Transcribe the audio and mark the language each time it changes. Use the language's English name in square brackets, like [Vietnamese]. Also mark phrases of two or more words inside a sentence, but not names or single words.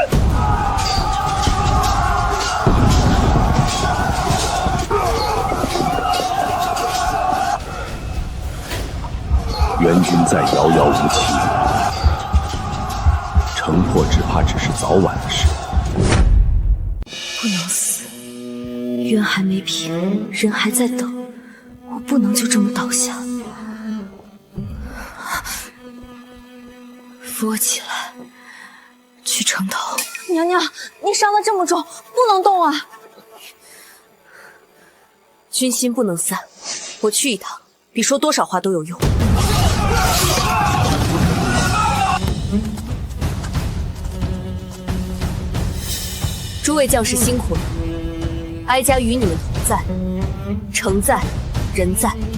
[Chinese] 援军在遥遥无期，城破只怕只是早晚的事。不能死，冤还没平，人還在等，我不能就這麼倒下。扶我起來，去城頭。娘娘，你傷得這麼重，不能動啊！軍心不能散，我去一趟，比說多少話都有用。諸位將士辛苦了，哀家與你們同在，城在，人在。